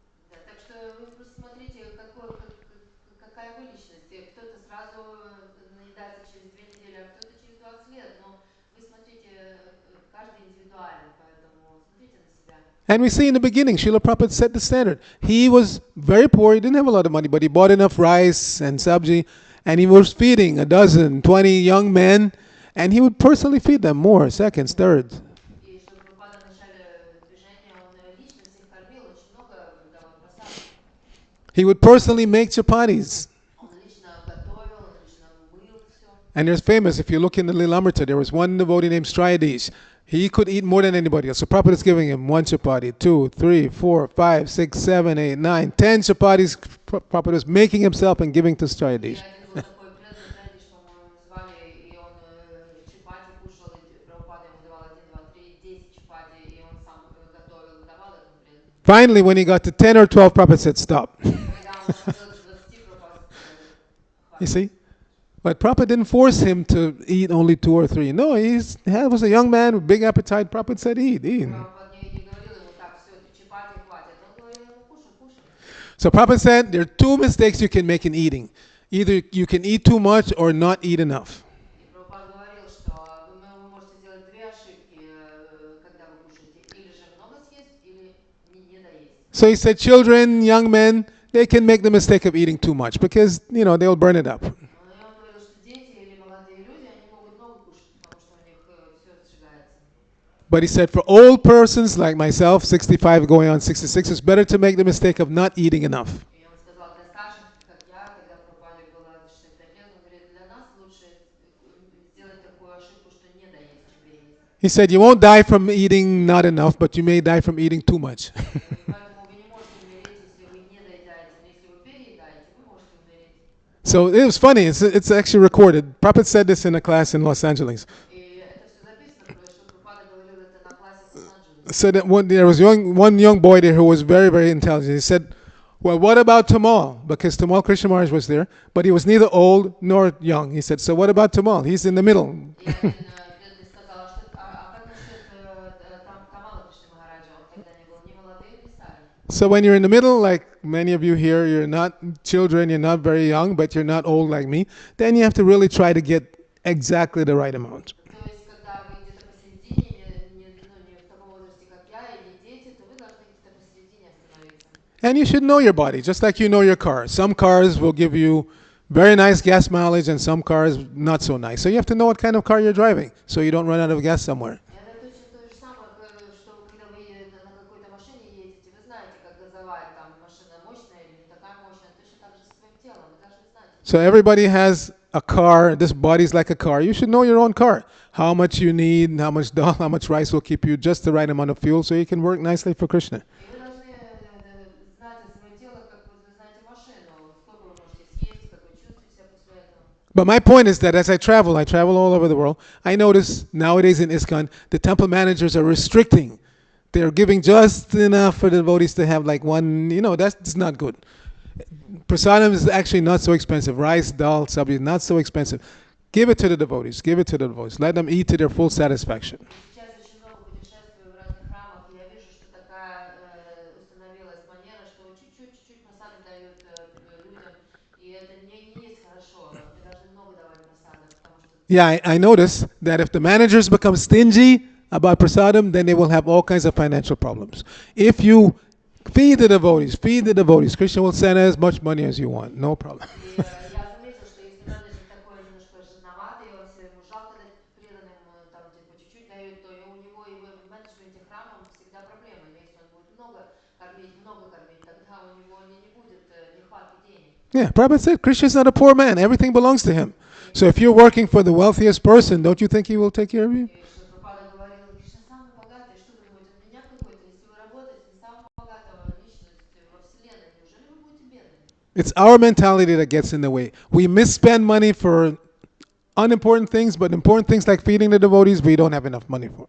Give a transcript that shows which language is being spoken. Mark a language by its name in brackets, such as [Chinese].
[Russian] Да, так что вы просто смотрите, какая вы личность. Кто-то сразу наедается через 2 недели, а кто-то через 20 лет. Но вы смотрите, каждый индивидуален, поэтому смотрите на себя. [English] And we see in the beginning, Srila Prabhupada set the standard. He was very poor. He didn't have a lot of money, but he bought enough rice and sabji, and he was feeding a dozen, 20 young men, and he would personally feed them more, seconds, thirds. [Russian] И Шрила Прабхупада в начале движения, он лично всех кормил, очень много давал просадок. [English] He would personally make chapatis. [Russian] Он лично готовил, он лично мыл все. [English] And there's famous, if you look in the Lilamrita, there was one devotee named Striades. He could eat more than anybody else. So Prabhupada is giving him 1 chapati, 2, 3, 4, 5, 6, 7, 8, 9, 10 chapatis. Prabhupada was making himself and giving to Striades. [Russian] И один был такой преданный, Трэдиш, по-моему, звали, и он чапати кушал, и Прабхупада ему давал 1, 2, 3, 10 чапати, и он сам готовил, давал этому преданному. [English] Finally, when he got to 10 or 12, Prabhupada said, stop. [Russian] Когда он доходил до 20, Прабхупада сказал: [English] You [Russian] хватит. [English] see? But Prabhupada didn't force him to eat only 2 or 3. No, he was a young man with big appetite. Prabhupada said, eat. [Russian] Прабхупада не говорил ему: так, все, чапати хватит. Он говорил ему: кушай, кушай. [English] So Prabhupada said there are 2 mistakes you can make in eating. Either you can eat too much or not eat enough. [Russian] И Прабхупада говорил, что вы можете сделать 2 ошибки, когда вы кушаете: или же много съесть, или не доесть. [English] So he said children, young men, they can make the mistake of eating too much because, they'll burn it up. [Russian] И он говорил, что дети или молодые люди, они могут много кушать, потому что у них все сжигается. [English] But he said for old persons like myself, 65 going on 66, it's better to make the mistake of not eating enough. [Russian] И он сказал: для старших, как я, когда Прабхупаде было 65 лет, он говорит: для нас лучше сделать такую ошибку, что не доесть, чем переесть. [English] He said you won't die from eating not enough, but you may die from eating too much. [Russian] И поэтому вы не можете умереть, если вы не доедаете, но если вы переедаете, вы можете умереть. [English] So it was funny. It's actually recorded. Prabhupada said this in a class in Los Angeles. [Russian] И это все записано, потому что Прабхупада говорил это на классе в Лос-Анджелесе. [English] Said that there was one young boy there who was very, very intelligent. He said, well, what about Tamal? Because Tamal Krishna Maharaj was there, but he was neither old nor young. He said, so what about Tamal? He's in the middle. [Russian] И один преданный сказал: что как насчет Тамала Кришны Махараджа? Он тогда не был ни молодым, ни старым. [English] So when you're in the middle, like many of you here, you're not children, you're not very young, but you're not old like me, then you have to really try to get exactly the right amount. [Russian] То есть, когда вы где-то посередине, не в таком возрасте, как я, и не дети, то вы должны где-то посередине остановиться. [English] And you should know your body, just like you know your car. Some cars will give you very nice gas mileage and some cars not so nice. So you have to know what kind of car you're driving so you don't run out of gas somewhere. [Russian] Это точно то же самое, что когда вы на какой-то машине едете, вы знаете, как газовать, там машина мощная или не такая мощная, точно так же со своим телом, вы должны знать. [English] So everybody has a car. This body's like a car. You should know your own car. How much you need, how much dal, how much rice will keep you just the right amount of fuel so you can work nicely for Krishna. [Russian] И вы должны знать о своем теле, как вы знаете машину, сколько вы можете съесть, как вы чувствуете себя после этого. [English] But my point is that as I travel all over the world, I notice nowadays in ISKCON, the temple managers are restricting. They're giving just enough for the devotees to have like one, that's not good. Prasadam is actually not so expensive. Rice, dal, sabji, not so expensive. Give it to the devotees. Give it to the devotees. Let them eat to their full satisfaction. [Russian] Сейчас очень много путешествую в разных храмах, и я вижу, что такая установилась манера, что чуть-чуть просадок дают людям, и это не есть хорошо. Вы должны много давать просадок, потому что... [English] Yeah, I notice that if the managers become stingy about prasadam, then they will have all kinds of financial problems. If you feed the devotees, Krishna will send as much money as you want. No problem. [Russian] И я заметил, что если менеджер такой немножко жадноватый, он все ему жалко дать преданным, там типа чуть-чуть дают, то и у него и в менеджменте храма всегда проблемы. Но если он будет много кормить, тогда у него не будет нехватки денег. [English] Yeah, Prabhupada said Krishna is not a poor man. Everything belongs to him. So if you're working for the wealthiest person, don't you think he will take care of you? [Russian] И что Прабхупада говорил: Кришна самый богатый, что вы думаете, он меня какой-то? Если вы работаете на самого богатого личность во вселенной, неужели вы будете бедными? [English] It's our mentality that gets in the way. We misspend money for unimportant things, but important things like feeding the devotees, we don't have enough money for.